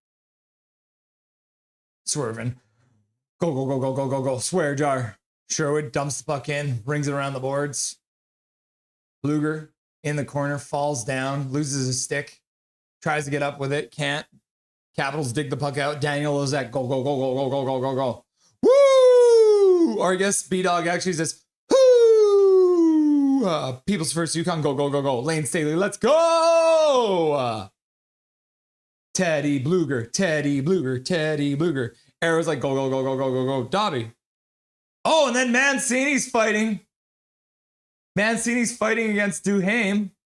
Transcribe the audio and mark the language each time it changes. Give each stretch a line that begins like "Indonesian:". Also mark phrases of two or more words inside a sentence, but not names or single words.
English: Swerving. Go, go, go, go, go, go, go. Swear jar. Sherwood dumps the puck in, brings it around the boards. Bluger in the corner, falls down, loses his stick, tries to get up with it, can't. Capitals dig the puck out. Daniel Lozette, go, go, go, go, go, go, go, go, go. Woo! Or I guess B-Dog actually says, whoo! People's First Yukon, go, go, go, go. Lane Staley, let's go! Teddy Bluger, Teddy Bluger, Teddy Bluger. Arrow's like, go, go, go, go, go, go, go. Dobby. Oh, and then Mancini's fighting. Mancini's fighting against Duhaime.